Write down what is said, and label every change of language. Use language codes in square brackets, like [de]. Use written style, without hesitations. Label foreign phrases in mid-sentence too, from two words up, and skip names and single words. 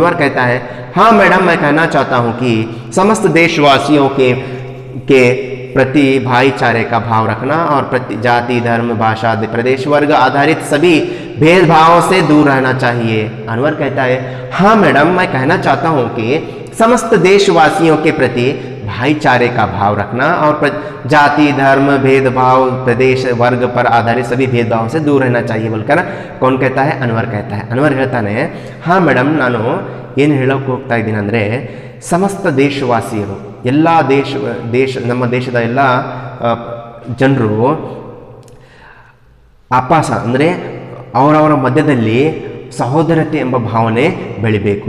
[hi] अनवर कहता है हाँ मैडम मैं कहना चाहता हूँ कि समस्त देशवासियों के प्रति भाईचारे का भाव रखना और प्रति जाति, धर्म, भाषा, प्रदेश, वर्ग आधारित सभी भेदभावों से दूर रहना चाहिए. अनवर कहता है हाँ मैडम मैं कहना चाहता हूँ कि समस्त देशवासियों के प्रति भाईचारे का भाव रखना और जाति, धर्म, भेदभाव, प्रदेश, वर्ग पर आधारित सभी भेदभावों से दूर रहना चाहिए बोलकर कौन कहता है, अनवर कहता है. [kn] अनवर ಹೇಳ್ತಾನೆ हाँ ಮೇಡಮ್ ನಾನು ಏನು ಹೇಳೋಕೆ ಹೋಗ್ತಾ ಇದ್ದೀನಿ ಅಂದರೆ ಸಮಸ್ತ ದೇಶವಾಸಿಯರು, ಎಲ್ಲ ನಮ್ಮ ದೇಶದ ಎಲ್ಲ ಜನರು ಆಪಾಸ ಅಂದರೆ ಅವರವರ ಮಧ್ಯದಲ್ಲಿ ಸಹೋದರತೆ ಎಂಬ ಭಾವನೆ ಬೆಳಿಬೇಕು.